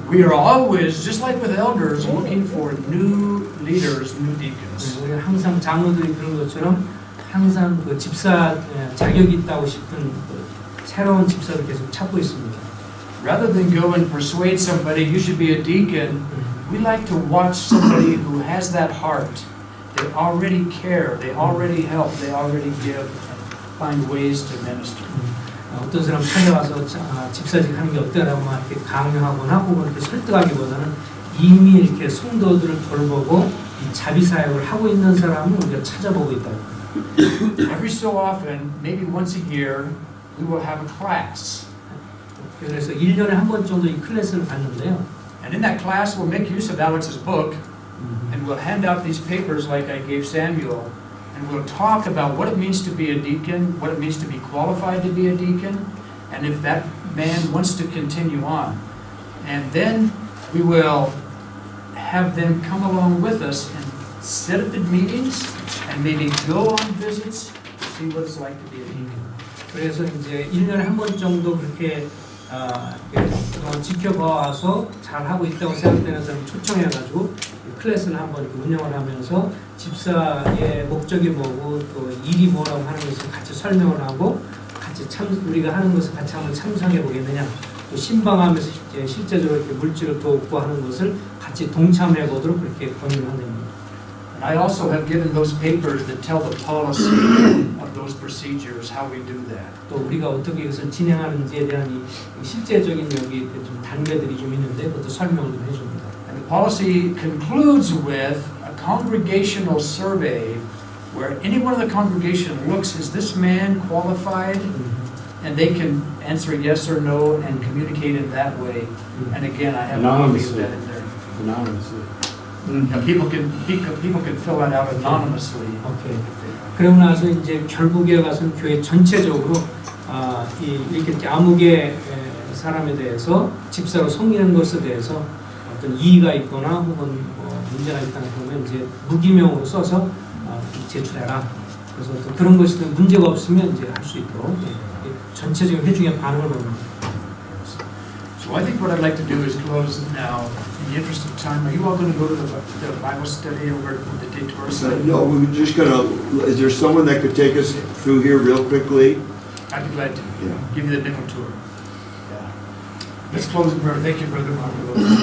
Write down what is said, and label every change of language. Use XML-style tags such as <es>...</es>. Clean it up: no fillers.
<en>We are always, just like with elders, looking for new leaders, new deacons.</en> <ko>우리 항상 장로들이 그런 것처럼 항상 그 집사 자격이 있다고 싶은 그 새로운 집사를 계속 찾고 있습니다.</ko> <en>Rather than go and persuade somebody you should be a deacon, we like to watch somebody who has that heart. They already care, they already help, they already give, and find ways to minister.</en> <ko>어떤 사람 찾아와서 집사직 하는 게 어때라고 막 이렇게 강요하거나 혹은 이렇게 설득하기보다는 이미 이렇게 성도들을 돌보고 이 자비 사역을 하고 있는 사람을 우리가 찾아보고 있다고.</ko> <en>Every so often, maybe once a year, we will have a class.</en> <ko>그래서 1년에 한 번 정도 이 클래스를 받는데요.</ko> <en>And in that class, we'll make use of Alex's book, and we'll hand out these papers like I gave Samuel, and we'll talk about what it means to be a deacon, what it means to be qualified to be a deacon, and if that man wants to continue on. And then we will have them come along with us and sit at the meetings and maybe go on visits to see what it's like to be a deacon.</en> <ko>그래서 이제 1년에 한 번 정도 그렇게 지켜봐서 잘하고 있다고 생각되는 사람 초청해가지고 클래스를 한번 운영을 하면서 집사의 목적이 뭐고 또 일이 뭐라고 하는 것을 같이 설명을 하고 같이 우리가 하는 것을 같이 한번 참석해 보겠느냐, 또 신방하면서 실제적으로 이렇게 물질을 돕고 하는 것을 같이 동참해 보도록 그렇게 권유를 한답니다.</ko> <en>And I also have given those papers that tell the policy of those procedures, how we do that.</en> <ko>또 우리가 어떻게 이것을 진행하는지에 대한 이 실제적인 여기 좀 단계들이 좀 있는데 그것도 설명을 좀 해줍니다.</ko> <en>And the policy concludes with a congregational survey where anyone in the congregation looks, is this man qualified? And they can answer yes or no and communicate it that way. And again, I have a copy of that in there. Anonymously. Now, people can fill that out anonymously.</en> <ko>오케이. 그러고 나서 이제 결국에 가서는 교회 전체적으로 이렇게 아무개 사람에 대해서 집사로 섬기는 것에 대해서 어떤 이의가 있거나 혹은 문제가 있다는 그러면 이제 무기명으로 써서 제출해라. 그래서 또 그런 것이 문제가 없으면 이제 할 수 있도록 전체적인 회중의 반응을 보는 거예요.</ko> <en>So I think what I'd like to do is close now. In the interest of time, are you all going to go to the Bible study over at the detour site? No, we're just gonna, is there someone that could take us through here real quickly? I'd be glad to. Yeah. Give you the nickel tour. Yeah. Let's close in prayer. Thank you, Brother Marco.</en>